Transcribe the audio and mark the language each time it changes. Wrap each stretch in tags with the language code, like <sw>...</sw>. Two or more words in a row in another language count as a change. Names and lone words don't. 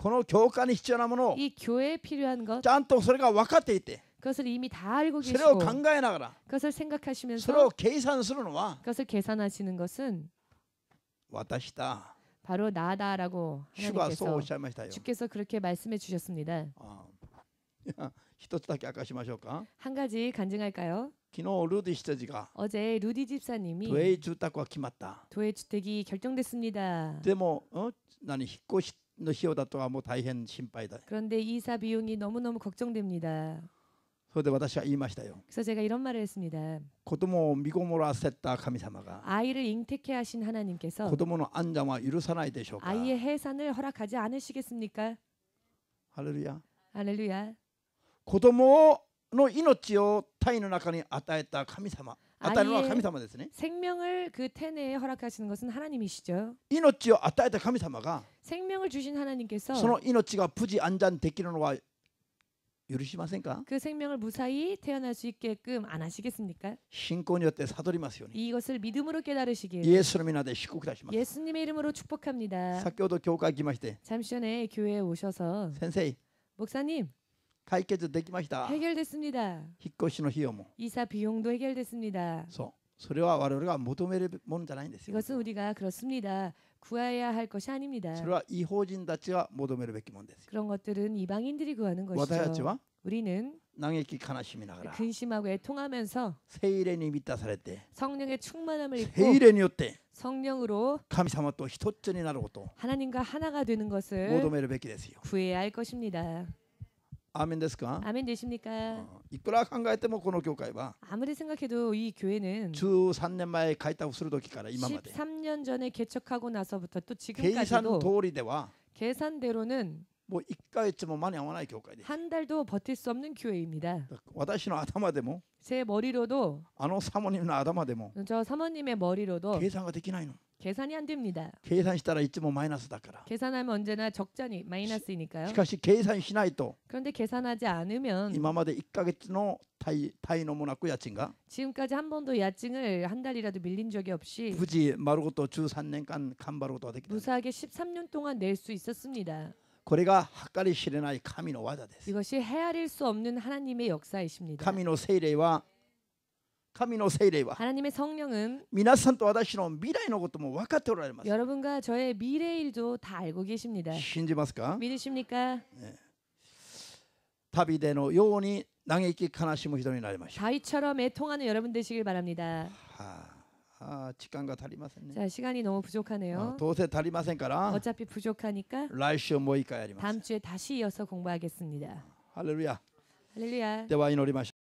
<ja>この教会に必要なものを</ja> <ko>이 교회에 필요한 것,</ko> <ja>ちゃんとそれが分かっていて</ja> <ko>그것을 이미 다 알고</ko> <ja>それを</ja> <ko>계시고</ko> <ja>考えながら</ja> <ko>그것을</ko> <ja>それを</ja> <ko>생각하시면서</ko> <ja>計算するのは</ja> <ko>그것을 계산하시는 것은</ko> <ja>私だ。</ja> <ko>바로 나다라고</ko> <ja>主がそうおっ</ja> <ko>하나님께서</ko> <ja>しゃいましたよ。</ja> <ko>주께서 그렇게 말씀해 주셨습니다.</ko> <ja>いや一つだけ明かしましょうか。</ja> <ko>한 가지 간증할까요?</ko> <ja>昨日ルディ執事が</ja> <ko>어제 루디 집사님이</ko> <ja>都営住宅は決まった。</ja> <ko>도의 주택이 결정됐습니다.</ko> <ja>でも、引っ越しの費用だとはもう大変心配だ。</ja> <ko>그런데 이사 비용이 너무너무 걱정됩니다.</ko> <ja>それで私は言いましたよ。</ja> <ko>그래서 제가 이런 말을 했습니다.</ko> <ja>子供を身ごもらせた神様が</ja> <ko>아이를 잉태케 하신 하나님께서</ko> <ja>子供の安産は許さないでしょうか。</ja> <ko>아이의 해산을 허락하지 않으시겠습니까?</ko> <ja>ハレルヤ。</ja> <ko>할렐루야.</ko> <ja>子供の命を胎の中に与えた神様、与えるのは神様ですね。</ja> <ko>생명을 그 태내에 허락하시는 것은 하나님이시죠.</ko> <ja>命を与えた神様が</ja> <ko>생명을 주신 하나님께서</ko> <ja>その命が無事安産できるのは許しませんか。</ja> <ko>그 생명을 무사히 태어날 수 있게끔 안 하시겠습니까?</ko> <ja>信仰によって悟りますように。</ja> <ko>이것을 믿음으로 깨달으시길</ko> <ja>イエスの皆で祝福いたします。</ja> <ko>예수님의 이름으로 축복합니다.</ko> <ja>先ほど教会来まして、</ja> <ko>잠시 전에 교회에 오셔서</ko> <ja>先生</ja> <ko>목사님</ko> <ja>解決できました。</ja> <ko>해결됐습니다.</ko> <ja>引っ越しの費用も。</ja> <ko>이사 비용도 해결됐습니다.</ko> <ja>そう。それは我々が求めるものじゃないんですよ。</ja> <ko>이것은 우리가 그렇습니다. 구해야 할 것이 아닙니다.</ko> <ja>それは違法人たちが求めるべきものですよ。</ja> <ko>그런 것들은 이방인들이 구하는</ko> <ja>私たち</ja> <ko>것이죠.</ko> <ja>は</ja> <ko>우리는</ko> <ja>嘆き悲しみながら</ja> <ko>근심하고 애통하면서</ko> <ja>聖霊に満たされて</ja> <ko>성령의 충만함을</ko> <ja>聖</ja> <ko>입고</ko> <ja>霊によって</ja> <ko>성령으로</ko> <ja>神様と一つになることを</ja> <ko>하나님과 하나가 되는</ko> <ja>求</ja> <ko>것을</ko> <ja>めるべきですよ。</ja> <ko>구해야 할 것입니다.</ko> <ja>アーメンですか。</ja> <ko>아멘 되십니까?</ko> <ja>いくら考えてもこの教会は</ja> <ko>아무리 생각해도 이 교회는</ko> <ja>13 年前開拓する時から今まで</ja> <ko>13년 전에 개척하고 나서부터 또</ko> <ja>計算</ja> <ko>지금까지도</ko> <ja>通りでは</ja> <ko>계산대로는</ko> <ja>もう1ヶ月も間に合わない教会です。</ja> <ko>한 달도 버틸 수 없는 교회입니다.</ko> <ja>私の頭でも</ja> <ko>제 머리로도</ko> <ja>あのサモニムの頭でも</ja> <ko>저 사모님의 머리로도</ko> <ja>計算ができないの。</ja> <ko>계산이 안 됩니다.</ko> <ja>計算したらいつもマイナスだから。</ja> <ko>계산하면 언제나 적자니 마이너스이니까요.</ko> <ja>しかし計算しないと</ja> <ko>그런데 계산하지 않으면</ko> <ja>今まで1ヶ月の滞納もなく家賃が</ja> <ko>지금까지 한 번도 야증을 한 달이라도 밀린 적이 없이</ko> <ja>無事丸ごと13年間頑張ることができた。</ja> <ko>무사하게 13년 동안 낼 수 있었습니다.</ko> <ja>これが計り知れない神の技です。</ja> <ko>이것이 헤아릴 수 없는 하나님의 역사이십니다.</ko> <ja>神の聖霊は</ja> <ko>하나님의 성령은</ko> <ja>皆さんと私の未来のことも分かっておられます。</ja> <ko>여러분과 저의 미래 일도 다 알고 계십니다.</ko> <ja>信じますか。</ja> <ko>믿으십니까?</ko> <ja>旅でのように嘆き悲しむ人になりましょう。</ja> <ko>다윗처럼 애통하는 여러분 되시길 바랍니다.</ko> <ja>時間が足りませんね。</ja> <ko>자, 시간이 너무 부족하네요.</ko> <ja>どうせ足りませんから</ja> <ko>어차피 부족하니까</ko> <ja>来週もう一回やります。</ja> <ko>다음 주에 다시 이어서 공부하겠습니다.</ko> <ja>ハレルヤ。</ja> <ko>할렐루야.</ko> <ja>では祈りましょう。</ja>